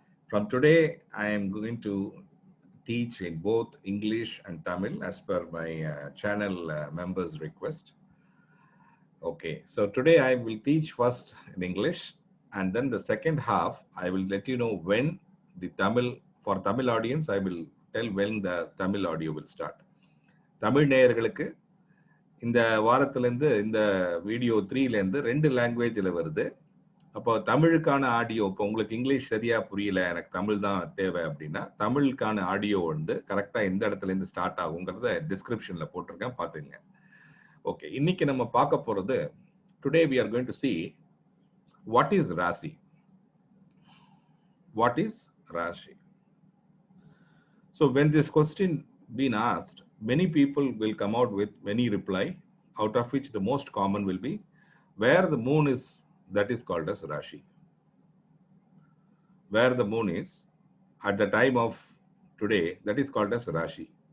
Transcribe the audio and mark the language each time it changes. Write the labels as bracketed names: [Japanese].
[English] From today I am going to teach in both English and Tamil as per my channel members request. Okay, so today I will teach first in English and then the second half I will let you know when for Tamil audience I will tell when the Tamil audio will start. [Tamil] Tamil நேயர்களுக்கு இந்த வாரத்திலேருந்து இந்த video 3லேருந்து 2 லாங்குவேஜில் வருது. அப்போ தமிழுக்கான audio, இப்போ உங்களுக்கு English சரியா புரியல, எனக்கு தமிழ் தான் தேவை அப்படின்னா தமிழுக்கான ஆடியோ வந்து கரெக்டாக எந்த இடத்துலேருந்து ஸ்டார்ட் ஆகுங்கிறத டிஸ்கிரிப்ஷனில் போட்டிருக்கேன், பார்த்துங்க. ஓகே, இன்னைக்கு நம்ம பார்க்க போகிறது, [English] Today we are going to see what is rasi. What is rasi? So when this question been asked, many people will come out with many reply, out of which the most common will be where the moon is, that is called as Rashi. Where the moon is at the time of today, that is called as Rashi.